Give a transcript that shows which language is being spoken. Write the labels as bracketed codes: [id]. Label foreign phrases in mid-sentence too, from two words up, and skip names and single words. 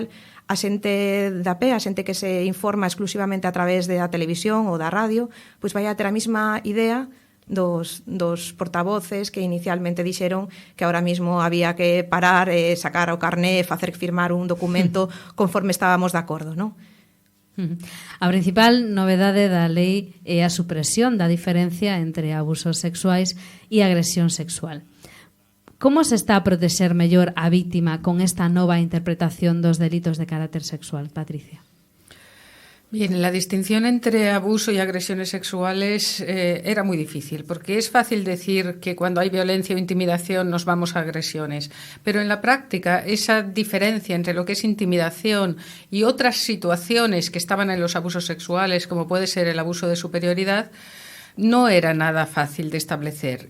[gl] A xente da pé, a xente que se informa exclusivamente a través da televisión ou da radio, pois vai a ter a mesma idea dos portavoces que inicialmente dixeron que [es] ahora mismo [gl] había que parar, sacar o carné, facer firmar un documento conforme estábamos de acordo, non? A principal novedade da lei é a supresión da diferencia entre abusos sexuais e agresión sexual. Como se está a protexer mellor a víctima con esta nova interpretación dos delitos de carácter sexual, Patricia? [es] Bien, la distinción entre abuso y agresiones sexuales era muy difícil, porque es fácil decir que cuando hay violencia o intimidación nos vamos a agresiones, pero en la práctica esa diferencia entre lo que es intimidación y otras situaciones que estaban en los abusos sexuales, como puede ser el abuso de superioridad, no era nada fácil de establecer.